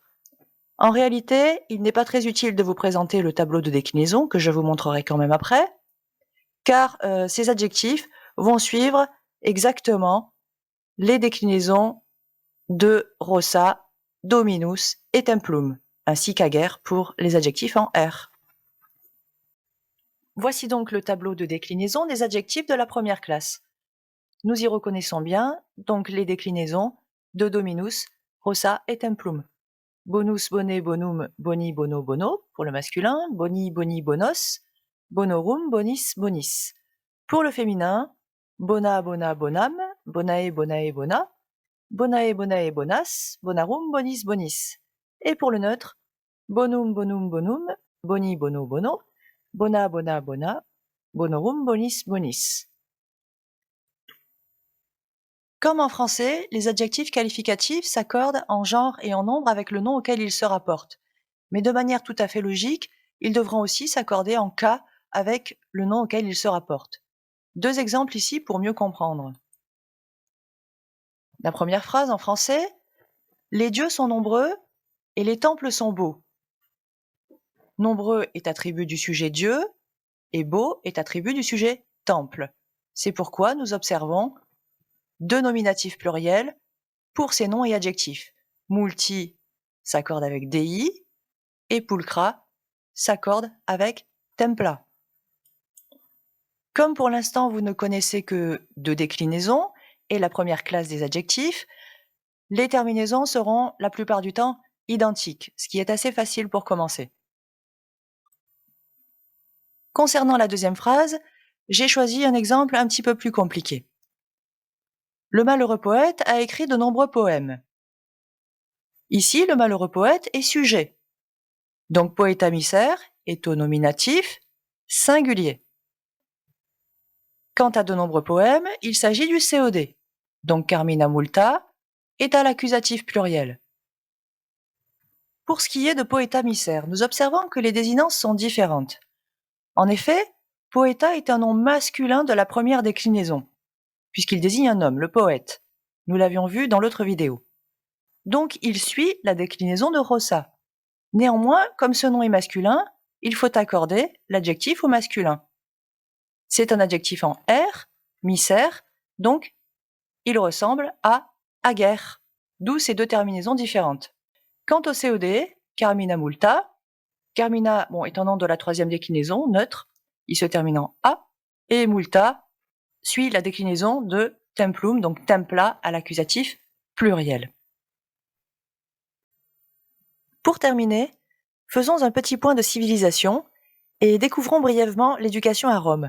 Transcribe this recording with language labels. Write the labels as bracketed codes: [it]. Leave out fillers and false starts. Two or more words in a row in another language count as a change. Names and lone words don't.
[fr] En réalité, il n'est pas très utile de vous présenter le tableau de déclinaison, que je vous montrerai quand même après, car ces adjectifs vont suivre exactement les déclinaisons de Rossa, Dominus et Templum, ainsi qu'Aguerre pour les adjectifs en R. Voici donc le tableau de déclinaison des adjectifs de la première classe. Nous y reconnaissons bien donc les déclinaisons de Dominus, Rossa et Templum. [la] Bonus, boné, bonum, boni, bono, bono [fr] pour le masculin, [la] boni, boni, bonos, bonorum, bonis, bonis. [fr] Pour le féminin, [la] bona, bona, bonam, bonae, bonae, bona, bonae, bonae, bonas, bonarum, bonis, bonis. [fr] Et pour le neutre, [la] bonum, bonum, bonum, boni, bono, bono, bona, bona, bona, bonorum, bonis, bonis. [fr] Comme en français, les adjectifs qualificatifs s'accordent en genre et en nombre avec le nom auquel ils se rapportent. Mais de manière tout à fait logique, ils devront aussi s'accorder en cas avec le nom auquel ils se rapportent. Deux exemples ici pour mieux comprendre. La première phrase en français, les dieux sont nombreux et les temples sont beaux. Nombreux est attribut du sujet Dieu et beau est attribut du sujet temple. C'est pourquoi nous observons deux nominatifs pluriels pour ces noms et adjectifs. Multi s'accorde avec dei et pulcra s'accorde avec templa. Comme pour l'instant vous ne connaissez que deux déclinaisons et la première classe des adjectifs, les terminaisons seront la plupart du temps identiques, ce qui est assez facile pour commencer. Concernant la deuxième phrase, j'ai choisi un exemple un petit peu plus compliqué. Le malheureux poète a écrit de nombreux poèmes. Ici, le malheureux poète est sujet. Donc [la] poeta miser [fr] est au nominatif singulier. Quant à de nombreux poèmes, il s'agit du COD. Donc [la] carmina multa [fr] est à l'accusatif pluriel. Pour ce qui est de [la] poeta miser, [fr] nous observons que les désinences sont différentes. En effet, poeta est un nom masculin de la première déclinaison, puisqu'il désigne un homme, le poète. Nous l'avions vu dans l'autre vidéo. Donc il suit la déclinaison de Rossa. Néanmoins, comme ce nom est masculin, il faut accorder l'adjectif au masculin. C'est un adjectif en R, miser, donc il ressemble à aguerre, d'où ces deux terminaisons différentes. Quant au COD, [la] carmina multa, [fr] carmina est un nom de la troisième déclinaison, neutre, il se termine en A, et multa suit la déclinaison de templum, donc templa à l'accusatif pluriel. Pour terminer, faisons un petit point de civilisation et découvrons brièvement l'éducation à Rome.